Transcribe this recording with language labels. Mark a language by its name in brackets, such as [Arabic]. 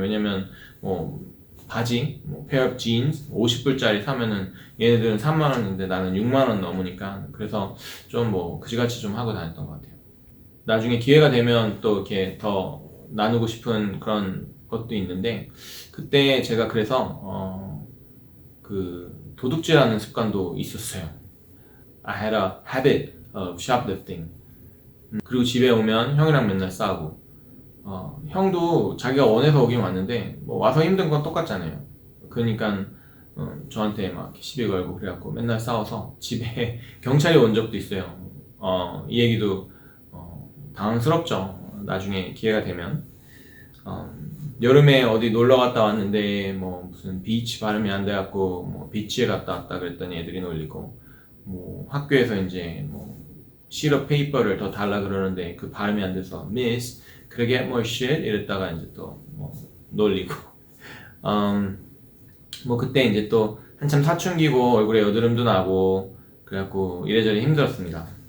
[Korean] 왜냐면 뭐 바지, 뭐 페어 진스 50불짜리 사면은 얘네들은 3만 원인데 나는 6만 원 넘으니까 그래서 좀 뭐 그지같이 좀 하고 다녔던 것 같아요. 나중에 기회가 되면 또 이렇게 더 나누고 싶은 그런 것도 있는데 그때 제가 그래서 그 도둑질하는 습관도 있었어요. [English] I had a habit of shoplifting. [Korean] 그리고 집에 오면 형이랑 맨날 싸우고 형도 자기가 원해서 오긴 왔는데 뭐 와서 힘든 건 똑같잖아요. 그러니까 저한테 막 시비 걸고 그래갖고 맨날 싸워서 집에 경찰이 온 적도 있어요. 이 얘기도 당황스럽죠. 나중에 기회가 되면 여름에 어디 놀러 갔다 왔는데 뭐 무슨 비치 발음이 안 돼갖고 뭐 비치에 갔다 왔다 그랬더니 애들이 놀리고 뭐 학교에서 이제 뭐 시럽 페이퍼를 더 달라 그러는데 그 발음이 안 돼서 miss 그러게 뭐 shit 이랬다가 이제 또 뭐 놀리고 뭐 그때 이제 또 한참 사춘기고 얼굴에 여드름도 나고 그래갖고 이래저래 힘들었습니다.